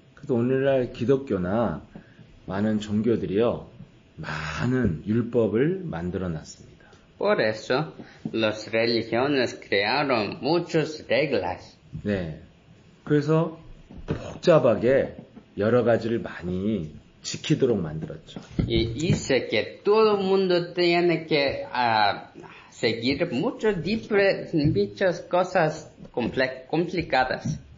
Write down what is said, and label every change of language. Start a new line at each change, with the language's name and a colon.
Korean: 그래서 오늘날 기독교나 많은 종교들이요 많은 율법을 만들어 놨습니다.
Spanish: Por eso, las religiones crearon muchas reglas.
Korean: 네. 그래서 복잡하게 여러 가지를 많이 지키도록 만들었죠.
Spanish: Y dice que todo el mundo tiene que seguir muchas cosas complicadas.